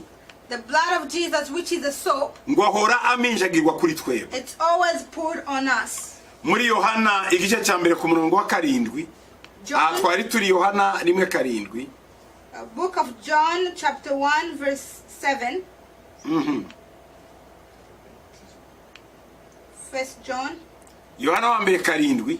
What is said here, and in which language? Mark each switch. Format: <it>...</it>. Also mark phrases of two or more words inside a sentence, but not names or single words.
<en>The blood of Jesus, which is a soap,</en> <rw>ngo ahora aminjagirwa kuri twebwe.</rw> <en>it's always poured on us.</en> <rw>Muri Yohana igice cya mbere ku murongo wa 7, John, twari turi Yohana 1:7.</rw> <en>book of John, chapter 1, verse 7. First John,</en> <rw>Yohana wa mbere 7</rw>